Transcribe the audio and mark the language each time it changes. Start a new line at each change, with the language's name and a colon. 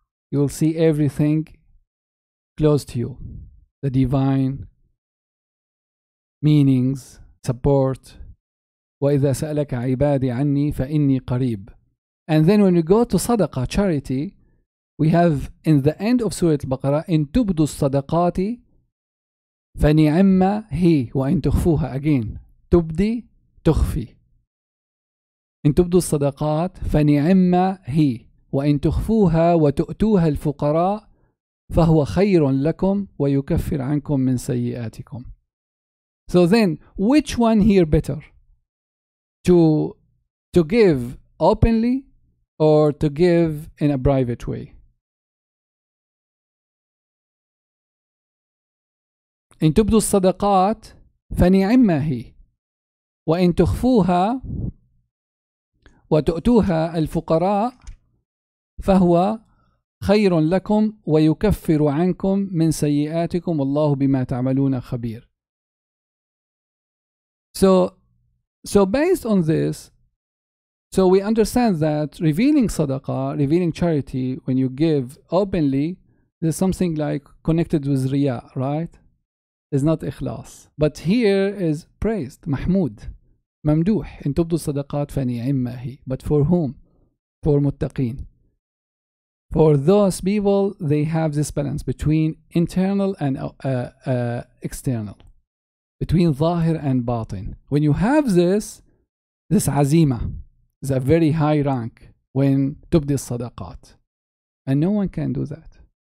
English: You will see everything close to you. The divine meanings, support.
Arabic: وَإِذَا سَأَلَكَ عِبَادِي عَنِّي فَإِنِّي قَرِيب.
English: And then when we go to sadaqah, charity, we have in the end of Surah Al-Baqarah,
Arabic: إِن تُبْدُوا الصَّدَقَاتِ فَنِعِمَّ هِي وَإِن تُخْفُوهَا. Again, تُبْدِي تُخْفِي. إن تبدوا الصدقات فنعم هي وإن تخفوها وتؤتوها الفقراء فهو خير لكم ويكفر عنكم من سيئاتكم.
English: So then, which one here better? To give openly or to give in a private way?
Arabic: إن تبدوا الصدقات فنعم هي وإن تخفوها وتؤتوها الفقراء فهو خير لكم ويكفر عنكم من سيئاتكم والله بما تعملون خبير.
English: So based on this, so we understand that revealing sadaqah, revealing charity, when you give openly, there's something like connected with riya, right? It's not ikhlas. But here is praised, mahmud.
Arabic: ممدوح إن تبدوا الصدقات فنعم هي.
English: But for whom? For muttaqin. For those people, they have this balance between internal and external, between ظاهر and batin. When you have this azima is a very high rank when
Arabic: تبدي الصدقات,
English: and no one can do that.